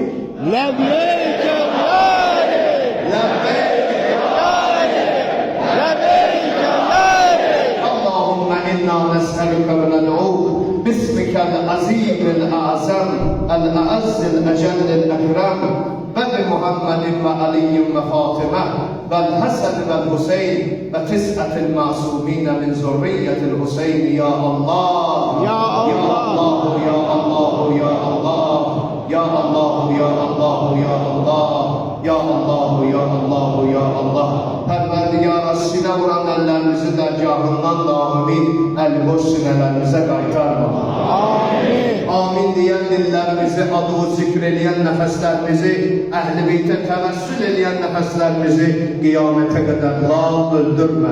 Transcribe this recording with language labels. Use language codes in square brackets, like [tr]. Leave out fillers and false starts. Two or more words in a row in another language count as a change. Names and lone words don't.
[ar] لبيك يا علي, لبيك يا علي, لبيك يا علي. اللهم إنا نسألك وندعوك باسمك العظيم الأعظم الأعز الأجل الأكرم, بمحمد وعلي وفاطمة والحسن والحسين وتسعة المعصومين من ذرية الحسين يا الله يا الله يا الله يا الله يا الله يا الله يا الله يا الله يا الله يا الله [az] Pərverdigara sinə vuran əllərimizi dərgahından daimi əl-boş sinələrimizə qaytarma. Amin. Amin deyən dillərimizi, adı zikr eləyən nəfəslərimizi, Əhl-i Beytə təvəssül eləyən nəfəslərimizi qiyamətə qədər lal öldürmə.